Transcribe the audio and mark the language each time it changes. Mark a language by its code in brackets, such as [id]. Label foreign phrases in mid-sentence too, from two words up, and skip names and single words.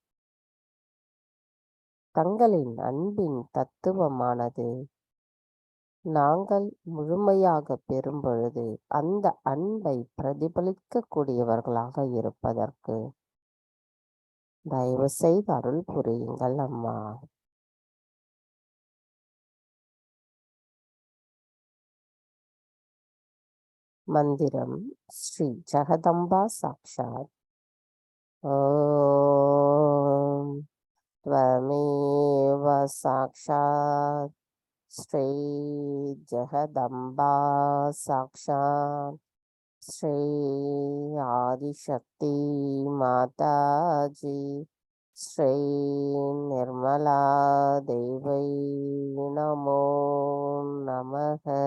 [ta] தங்களின் அன்பின் தத்துவமானது நாங்கள் முழுமையாக பெறும் பொழுது அந்த அன்பை பிரதிபலிக்க கூடியவர்களாக இருப்பதற்கு தயவு செய்து அருள் புரியுங்கள் அம்மா. மந்திரம் ஸ்ரீ ஜெகதம்பா சாக்ஷாத். [sa] ஓம் त्वमेव साक्षात् श्री जगदम्बा साक्षात् श्री आदिशक्ति माता जी श्री निर्मला देवी नमो नमः.